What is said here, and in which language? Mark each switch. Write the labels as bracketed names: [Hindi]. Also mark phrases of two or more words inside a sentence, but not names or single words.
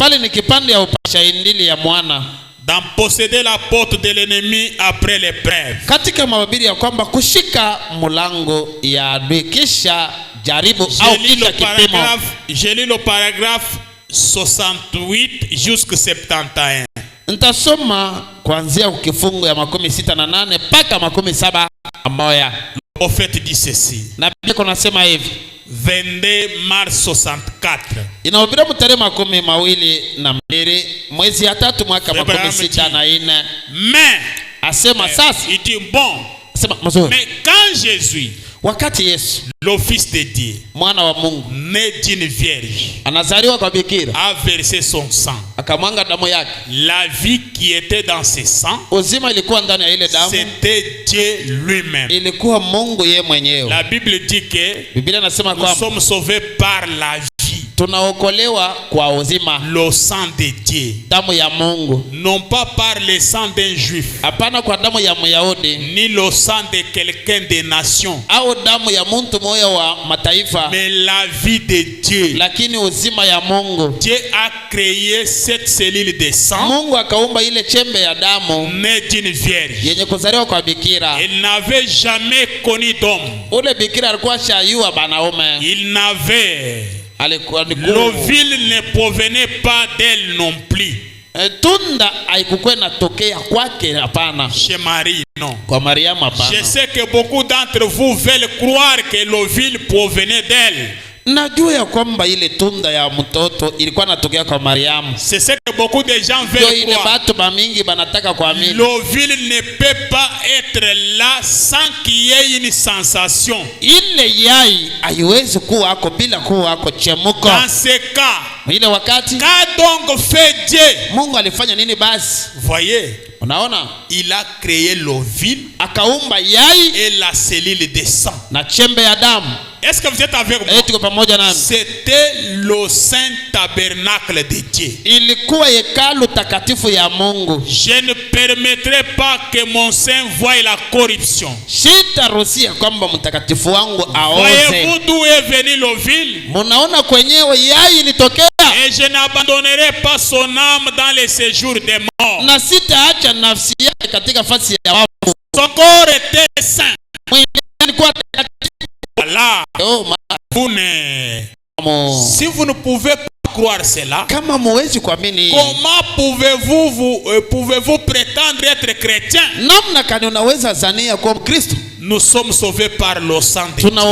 [French] D'en posséder la porte de l'ennemi après l'épreuve. J'ai lu le paragraphe 68 jusqu'à 71. [Swahili] Ntasoma kuanzia kifungu ya 68 mpaka 77. [French] Le prophète dit ceci. [Swahili] Na Biblia kunasema hivi. [French] 22 mars 64. [Swahili] Inahubiriwa tarehe 22 mwezi ya 3 mwaka 64. [French] Mais [Swahili] asema sasa, [French] il dit bon. [Swahili] Asema mazuri. [French] Mais quand Jésus, [Swahili] wakati Yesu, [French] le fils de Dieu, [Swahili] mwana wa Mungu, [French] né d'une vierge, [Swahili] anazaliwa kwa bikira, [French] a versé son sang, [Swahili] akamwanga damu yake. [French] La vie qui était dans ce sang, [Swahili] uzima ilikuwa ndani ya ile damu, [French] c'était Dieu lui-même. [Swahili] Ilikuwa Mungu yeye mwenyewe. [French] La Bible dit que [Swahili] Biblia inasema kwamba [French] nous sommes sauvés par la vie. [Swahili] Tunaokolewa kwa uzima. [French] Le sang de Dieu. [Swahili] Damu ya Mungu. [French] Non pas par le sang d'un juif. [Swahili] Hapana kwa damu ya Myahudi. [French] Ni le sang de quelqu'un des nations. [Swahili] Au damu ya mtu mmoja wa mataifa. [French] Mais la vie de Dieu. [Swahili] Lakini uzima ya Mungu. [French] Dieu a créé cette cellule de sang. [Swahili] Mungu akaumba ile chembe ya damu. [French] Née d'une vierge. [Swahili] Yenye kuzaliwa kwa bikira. [French] Il n'avait jamais connu d'homme. [Swahili] Ule bikira alikuwa shayua banaume. [French] Il n'avait. L'ovule ne provenait pas d'elle non plus. [Swahili] Tunda haikuwa inatokea kwake, hapana. [French] Chez Marie, non. [Swahili] Kwa Mariamu, hapana. [French] Je sais que beaucoup d'entre vous veulent croire que l'ovule provenait d'elle. [Swahili] Najua ya kwamba ile tunda ya mtoto ilikuwa inatokea kwa Mariamu. [French] C'est ce que beaucoup de gens veulent croire. [Swahili] Watu bamingi banataka kuamini. [French] L'ovule ne peut pas être là sans qu'il y ait une sensation. [Swahili] Ile yai haiwezi kuwa hako bila kuwa hako chemuko. [French] Dans ce cas, [Swahili] ile wakati, [French] qu'a donc fait Dieu? [Swahili] Mungu alifanya nini basi? [French] Voyez, [Swahili] unaona, [French] il a créé l'ovule, [Swahili] akaumba yai [French] et la cellule de sang, [Swahili] na chembe ya damu. [French] Est-ce que vous êtes avec moi? C'était le saint tabernacle de Dieu. [Swahili] Ilikuwa hekalu takatifu ya Mungu. [French] Je ne permettrai pas que mon saint voie la corruption. [Swahili] Sitaruhusia kwamba mtakatifu wangu aoze. [French] Voyez-vous d'où est venu l'ovule? [Swahili] Munaona kwenyewe yai ilitokea. [French] Et je n'abandonnerai pas son âme dans les séjours des morts. [Swahili] Na sitaacha nafsi yake katika fasi ya wafu. [French] Son corps était saint. Voilà. Si vous ne pouvez pas croire cela? Comment pouvez-vous prétendre être chrétien? Nous sommes sauvés par le sang de Dieu.